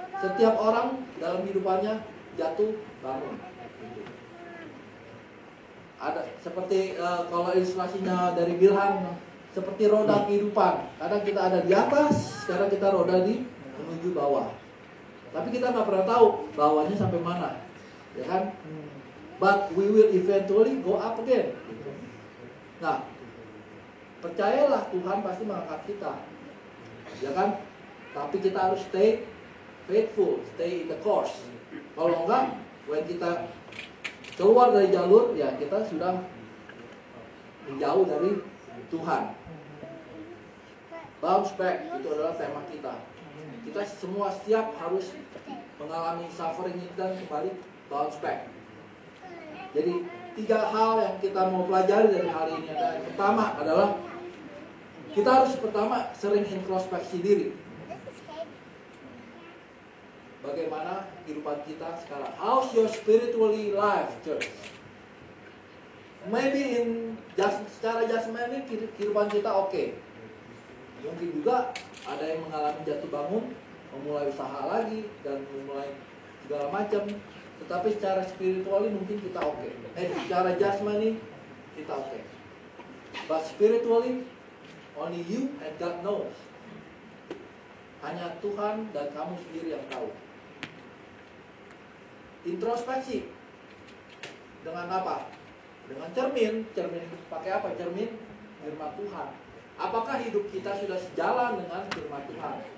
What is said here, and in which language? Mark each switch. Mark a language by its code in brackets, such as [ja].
[id] Setiap orang dalam hidupannya jatuh, bangun. Ada seperti kalau ilustrasinya dari Bilhan, seperti roda kehidupan. Kadang kita ada di atas, sekarang kita roda di menuju bawah. Tapi kita nggak pernah tahu bawahnya sampai mana. Ya kan? [en] But we will eventually go up again. [id] Nah, percayalah Tuhan pasti mengangkat kita, ya kan? Tapi kita harus [en] stay faithful, stay in the course. [id] Kalau enggak, when kita keluar dari jalur, ya kita sudah menjauh dari Tuhan. Bounce back, itu adalah tema kita. Kita semua setiap harus mengalami suffering dan kembali bounce back. Jadi 3 hal yang kita mau pelajari dari hal ini. Yang pertama adalah kita harus pertama sering introspeksi diri. Bagaimana kehidupan kita sekarang? [en] How's your spiritually life, church? Maybe [id] secara jasmani kehidupan kita oke. Mungkin juga ada yang mengalami jatuh bangun, memulai usaha lagi dan memulai segala macam. Tetapi secara spiritually mungkin kita oke. Secara jasmani kita oke. [en] But spiritually only you and God knows. [id] Hanya Tuhan dan kamu sendiri yang tahu. Introspeksi dengan apa? Dengan cermin pakai apa? Cermin firman Tuhan. Apakah hidup kita sudah sejalan dengan firman Tuhan?